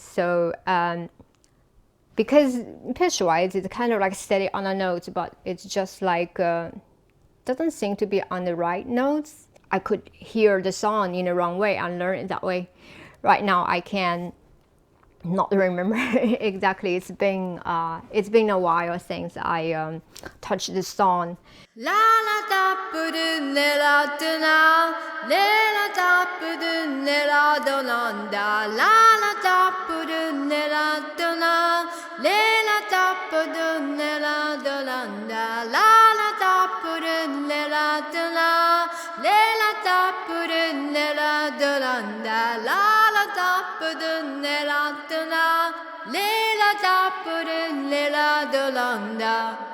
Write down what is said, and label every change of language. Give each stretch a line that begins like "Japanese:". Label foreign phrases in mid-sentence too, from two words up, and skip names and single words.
English: So because pitch-wise, it's kind of like steady on a note, but it's just like doesn't seem to be on the right notes. I could hear the song in the wrong way and learn it that way. Right now, I can not remember exactly. It's been a while since I touched the song. La la da bu du ne la du na, le la da bu du ne la do da, la la da bu du ne la do na, le la da bu du ne la do da, la la da bu du ne la do na, le la da bu du ne la do da, la la da bu du ne la do na, le la da bu du ne la do da.